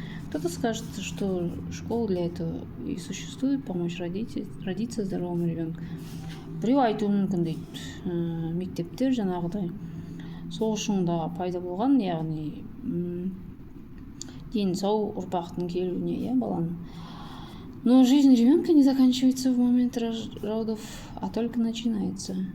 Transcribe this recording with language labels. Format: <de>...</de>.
<ru>Кто-то скажет, что школа для этого и существует, помочь родиться здоровому ребенку.</ru> <kk>Біреу айтуы мүмкін дейді, мектептер жаңағыдай сол үшін да пайда болған, яғни дені сау ұрпақтың келуіне, баланың.</kk> <ru>Но жизнь ребенка не заканчивается в момент родов, а только начинается.</ru>